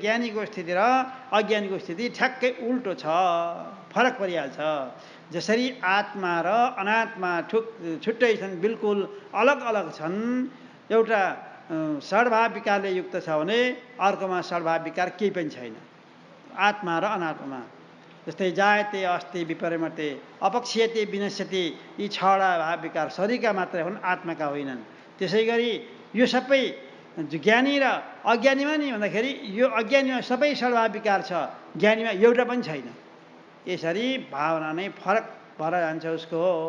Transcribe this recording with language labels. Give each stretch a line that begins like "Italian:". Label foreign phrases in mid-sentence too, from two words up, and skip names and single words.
Nepali: ज्ञानीको स्थिति र अज्ञानीको स्थिति ठ्याक्कै उल्टो छ, फरक परिहाल्छ। जसरी आत्मा र अनात्मा छुट्टै छन्, बिल्कुल अलग अलग छन्। एउटा षड्भाव विकारले युक्त छ भने अर्कोमा षड्भाव विकार केही पनि छैन। आत्मा र अनात्मा जस्तै
Sanskrit: जायते अस्ति विपरिमते अपक्षीयते विनश्यति,
Nepali: यी छवटा भाव विकार शरीरका मात्रै हुन्, आत्माका होइनन्। त्यसै गरी यो सबै ज्ञानी र अज्ञानीमा नि भन्दाखेरि यो अज्ञानीमा सबै षड्भाव विकार छ, ज्ञानीमा एउटा पनि छैन। यसरी भावना नै फरक भएर जान्छ उसको।